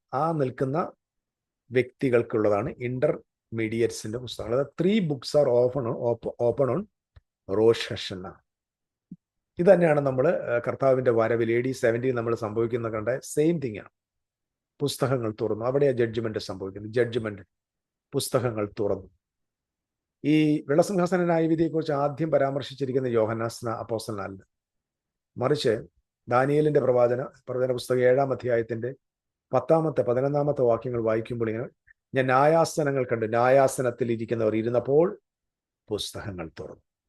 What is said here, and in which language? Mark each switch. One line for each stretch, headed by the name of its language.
Malayalam: ആ നിൽക്കുന്ന വ്യക്തികൾക്കുള്ളതാണ് ഇന്റർമീഡിയറ്റ്സിന്റെ പുസ്തകം. അതായത്
English: 3 books are open on Rosh Hashanah.
Malayalam: ഇത് തന്നെയാണ് നമ്മൾ കർത്താവിന്റെ വരവിൽ AD 70 നമ്മൾ സംഭവിക്കുന്ന കണ്ട
English: same thing
Malayalam: ആണ്. പുസ്തകങ്ങൾ തുറന്നു, അവിടെയാണ് ജഡ്ജ്മെന്റ് സംഭവിക്കുന്നത്. ജഡ്ജ്മെന്റ്, പുസ്തകങ്ങൾ തുറന്നു. ഈ വെള്ളസിംഹാസന ന്യായവിധിയെക്കുറിച്ച് ആദ്യം പരാമർശിച്ചിരിക്കുന്ന യോഹന്നാൻ അപ്പോസ്തലനല്ല, മറിച്ച് ദാനിയേലിന്റെ പ്രവചന പുസ്തകം 7ാം അധ്യായത്തിന്റെ 10-ാമത്തെ 11-ാമത്തെ വാക്യങ്ങൾ വായിക്കുമ്പോൾ ഇങ്ങനെ, ഞാൻ ന്യായാസനങ്ങൾ കണ്ടു, ന്യായാസനത്തിൽ ഇരിക്കുന്നവർ ഇരുന്നപ്പോൾ പുസ്തകങ്ങൾ തുറന്നു.